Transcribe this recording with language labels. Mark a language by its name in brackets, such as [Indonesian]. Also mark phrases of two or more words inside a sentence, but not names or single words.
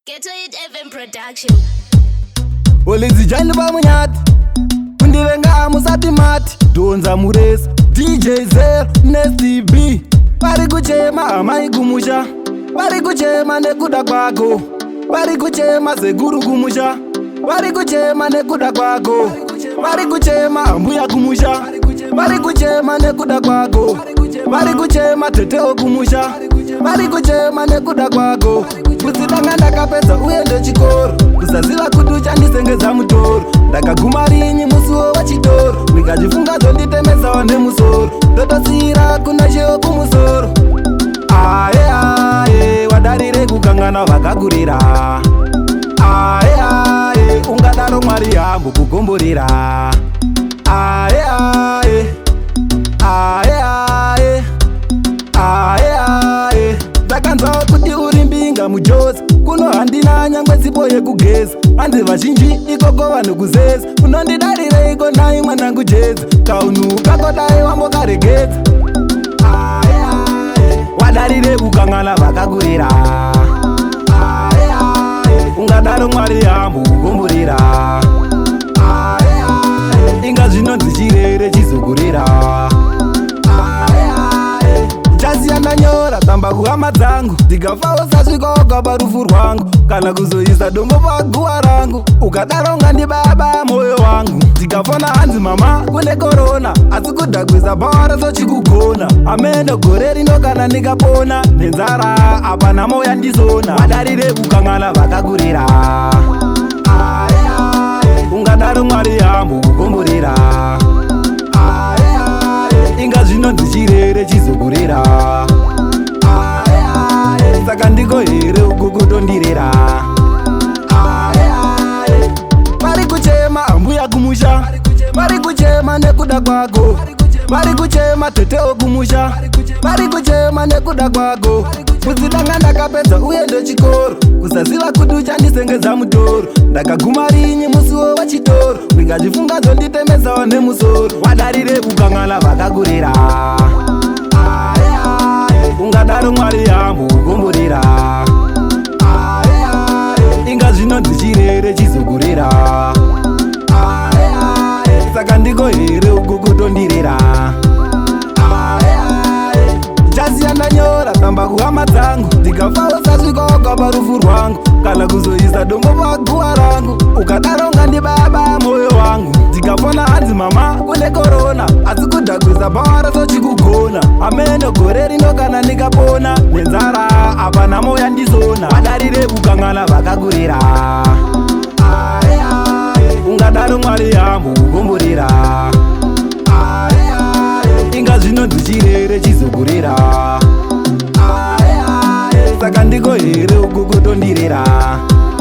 [English] Get to it, Evan Production. [Shona] Olezi jani ba munyati Undirenga amusati mati Donza muresa DJ Zero Nasty B Pari kuchema amai kumusha Pari kuchema nekuda kwako Pari kuchema seguru kumusha Pari kuchema nekuda kwako Pari kuchema ambuya kumusha Pari kuchema nekuda kwako Pari kuchema teteo kumusha Pari kuchema nekuda kwako Kusidanga ndakapedza uende chikoro Kusaziva kuti uchandisengeza mutoro Ndakaguma rinyi musuwo wachitoro Ndikachifunga dzonditemesa nemusoro Ndotosira kuna cheo kumusoro Aye aye wadarire kukangana vakakurira Aye aye ungadaro mwari yambo kugomborera Aye aye aye aye aye aye Ndakanzwa kuti uri mbinga mujozi Kuno handina nyangwe zipo yekugeza Hanzi vazhinji ikoko vanhu kuzeza Unondidarire iko nai mwanangu jezi Kaunu kakodai wambokaregedza Aye aye wadarire kukangana vakakurira Aye aye ungadaro mwari yambo kugomborera Aye aye inga zvinonzi chirere chizokurera Chasiyana nyora tamba kuhama dzangu Ndikafawo sasvikaoga parufu rwangu Kana kuzoisa dombo paguwa rangu Ukadaro ngandibaba moyo wangu Ndikafona hanzi mama kune korona Asi kudhakwisa bhawara sochikugona Ameno gore rino kana ndikapona Nenzara apana moya ndizona Wadarire kukangana vakakurira Aye aye ungadaro mwari yambo kugomborera Aye aye inga zvinonzi chirere chizokurera Aye aye saka ndiko here uku kutondirera Aye aye pari kuchema ambuya kumusha pari kuchema nekuda kwako pari kuchema teteo kumusha pari kuchema nekuda kwako Kusidanga ndakapedza uende chikoro Kusaziva kuti uchandisengeza mutoro Ndakaguma rinyi musuwo wachitoro Ndikachifunga dzonditemesa nemusoro Wadarire kukangana vakakurira Aye aye ungadaro mwari yambo kugomborera Aye aye inga zvinonzi chirere chizokurera Aye aye saka ndiko here uku kutondirera Chasiyana nyora tamba kuhama dzangu Ndikafawo sasvikaoga parufu rwangu Kana kuzoisa dombo paguwa rangu Ukadaro ngandibaba moyo wangu Ndikafona hanzi mama kune korona Asi kudhakwisa bhawara sochikugona Ameno gore rino kana ndikapona Nenzara apana moya ndizona Wadarire kukangana vakakurira Aye aye ungadaro mwari yambo kugomborera Aye aye inga zvinonzi chirere chizokurera Aye aye saka ndiko here uku kutondirera